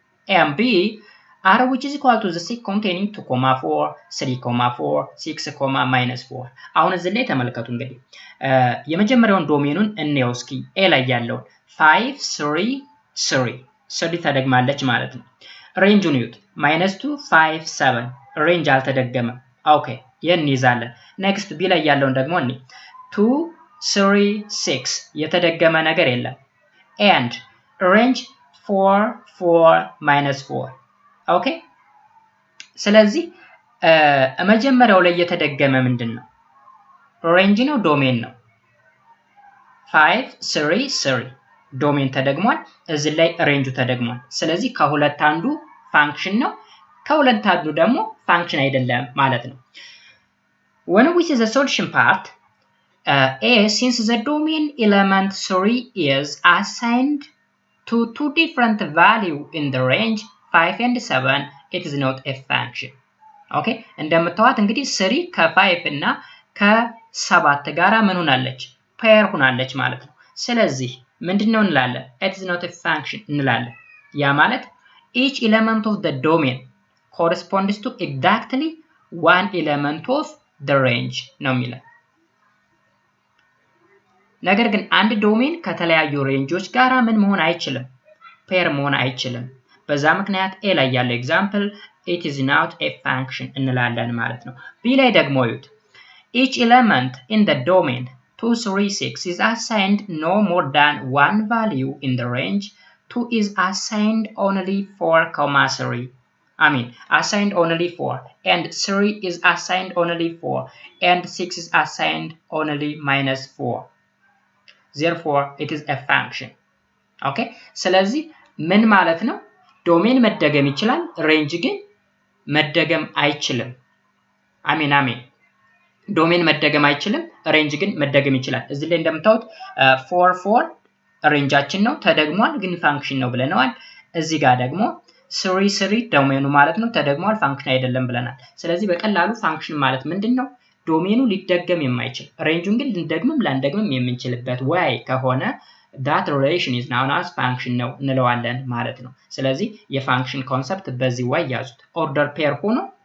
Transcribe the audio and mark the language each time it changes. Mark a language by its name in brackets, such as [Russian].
[English] And B r which is equal to the set containing 2, 4, 3, 4, 6, minus 4. [Amharic] አሁን እዚህ ላይ ተመልከቱ እንግዲህ የመጀመሪያውን ዶሜኑን እንየው እስኪ። ኤ ላይ ያለውን 5 3 3 3 ተደግማለች ማለት ነው። ሬንጁን ይዩት -2 5 7 ሬንጅ አልተደገመም። ኦኬ ይሄን ይዛለን። ኔክስት ቢ ላይ ያለውን ደግሞ እኔ 2 3 6 የተደገመ ነገር የለም። and ሬንጅ 4 4 -4 ኦኬ ስለዚህ መጀመሪያው ላይ የተደገመ ምንድነው? ሬንጅ ነው ዶሜን ነው? 5 3 3 ዶሜን ተደግሟል፣ እዚህ ላይ ሬንጁ ተደግሟል። ስለዚህ ከሁለት አንዱ ፋንክሽን ነው፣ ከሁለት አንዱ ደግሞ ፋንክሽን አይደለም ማለት ነው። [English] when we see the solution part, a since the domain element 3 is assigned to two different value in the range 5 and 7, it is not a function. [Amharic] ኦኬ እንደምታዩት እንግዲህ 3 ከ5 እና ከ7 ጋራ ምን ሆናለች? ፔር ሆናለች ማለት ነው። ስለዚህ ምንድነው እንላለን? [English] it is not a function [Amharic] እንላለን። ያ ማለት [English] each element of the domain corresponds to exactly one element of the range [Amharic] ነው የሚለው። ነገር ግን አንድ ዶሜን ከተለያዩ ሬንጆች ጋራ ምን መሆን አይችልም? ፔር መሆን አይችልም። በዛ ምክንያት ኤ ላይ ያለው ኤግዛምፕል [English] it is not a function [Amharic] እንላለን ማለት ነው። ቢ ላይ ደግሞ ይዩት [English] each element in the domain 2 3 6 is assigned no more than one value in the range. 2 is assigned only 4, 3. Assigned only 4, and 3 is assigned only 4, and 6 is assigned only -4. Therefore, it is a function. [Amharic] Okay? ስለዚህ ምን ማለት ነው? ዶሜን መደገም ይችላል፣ ሬንጅ ግን መደገም አይችልም። አሜን ዶሜን መደገም አይችልም ሬንጅ ግን መደገም ይችላል እዚህ ላይ እንደምታዩት 4 ሬንጃችን ነው ተደግሟል ግን ፋንክሽን ነው ብለናል እዚህ ጋር ደግሞ 3 ዶሜኑ ማለት ነው ተደግሟል ፋንክሽን አይደለም ብለናል ስለዚህ በቀላሉ ፋንክሽን ማለት ምንድነው ዶሜኑ ሊደገም የማይችል ሬንጁን ግን ልንደግምም ላንደግምም የምንችልበት way ከሆነ [English] that relation is known as function [Amharic] ነው እንለዋለን ማለት ነው ስለዚህ የፋንክሽን ኮንሰፕት በዚህ way ያዙት ኦርደር ፔር ሆኖ